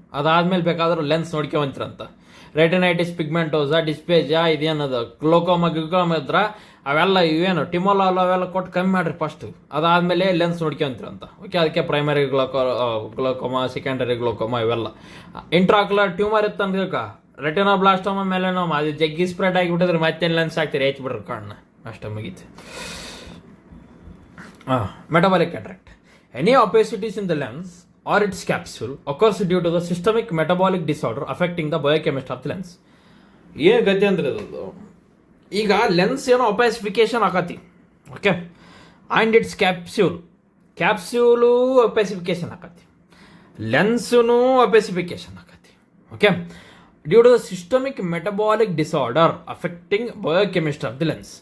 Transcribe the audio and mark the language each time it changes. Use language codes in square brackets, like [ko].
[kn] ಅದಾದ್ಮೇಲೆ ಬೇಕಾದ್ರೆ lens ನೋಡ್ಕೊಂತೀರಂತ. Retinitis pigmentosa, ಡಿಸ್ಪೇಜಿಯಾ, ಇದೇನದು glaucoma ಇದ್ರೆ ಅವೆಲ್ಲ ಇವೇನು ಟಿಮೋಲಾಲ್ ಅವೆಲ್ಲ ಕೊಟ್ಟು ಕಮ್ಮಿ ಮಾಡಿರಿ ಫಸ್ಟ್. ಅದಾದಮೇಲೆ ಲೆನ್ಸ್ ನೋಡ್ಕೊಂತೀರಂತ. ಓಕೆ, ಅದಕ್ಕೆ ಪ್ರೈಮರಿ ಗ್ಲೋಕೋಮಾ, ಸೆಕೆಂಡರಿ ಗ್ಲೋಕೋಮಾ ಇವೆಲ್ಲ. ಇಂಟ್ರಾಕ್ಯುಲರ್ ಟ್ಯೂಮರ್ ಇತ್ತಂದ್ರೆ ರೆಟಿನೋಬ್ಲಾಸ್ಟೋಮಾ, ಮೆಲನೋಮಾ, ಅದು ಜಗ್ಗಿ ಸ್ಪ್ರೆಡ್ ಆಗಿಬಿಟ್ಟಿದ್ರೆ ಮತ್ತೇನು ಲೆನ್ಸ್ ಹಾಕ್ತೀರಿ, ಹೆಚ್ಚಿಬಿಡ್ರಿ ಕಣ್ಣು, ಅಷ್ಟೇ ಮುಗೀತು. [en] Metabolic cataract. Any opacities in the lens or its capsule occurs due to the systemic metabolic disorder affecting the biochemistry of the lens. [kn] ಏನು ಗತಿ ಅಂದ್ರೆ ಅದು ಈಗ ಲೆನ್ಸ್ ಏನೋ ಒಪಾಸಿಫಿಕೇಶನ್ ಆಗತಿ. Okay, and it's ಕ್ಯಾಪ್ಸ್ಯೂಲು ಒಪಾಸಿಫಿಕೇಶನ್ ಆಗತಿ, ಲೆನ್ಸೂ ಒಪಾಸಿಫಿಕೇಶನ್ ಆಗತಿ. [en] Okay, due to the systemic metabolic disorder affecting biochemistry of the lens.